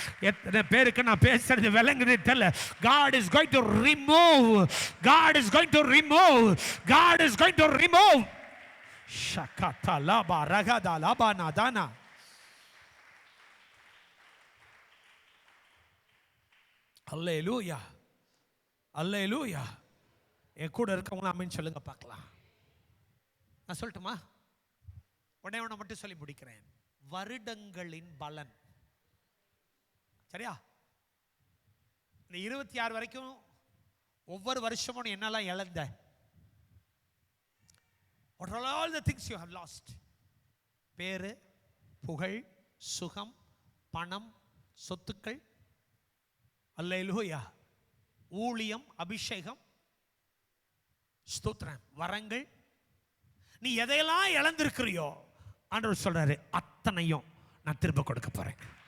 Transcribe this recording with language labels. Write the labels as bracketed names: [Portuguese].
[Tamil] எத்தனை பேருக்கு நான் பேசுறது விளங்குது தெரியல. [English] God is going to remove, God is going to remove, God is going to remove. Shakata laba ragada laba nadana. [Tamil] அல்லேலூயா, அல்லேலூயா. என் கூட இருக்கவங்க ஆமென் சொல்லுங்க பார்க்கலாம். நான் சொல்லட்டுமா? உடனே ஒன்று மட்டும் சொல்லி முடிக்கிறேன். வருடங்களின் பலன். சரியா? இந்த 26 வரைக்கும் ஒவ்வொரு வருஷமும் என்னெல்லாம் இழந்த? [English] What are all the things you have lost? [Tamil] பேரு, புகழ், சுகம், பணம், சொத்துக்கள், அல்லேலூயா, ஊழியம், அபிஷேகம், ஸ்தோத்திரம், வரங்கள். நீ எதையெல்லாம் இழந்திருக்கிறியோ ஆண்டவர் சொல்றாரு, அத்தனையும் நான் திரும்ப கொடுக்க போறேன்.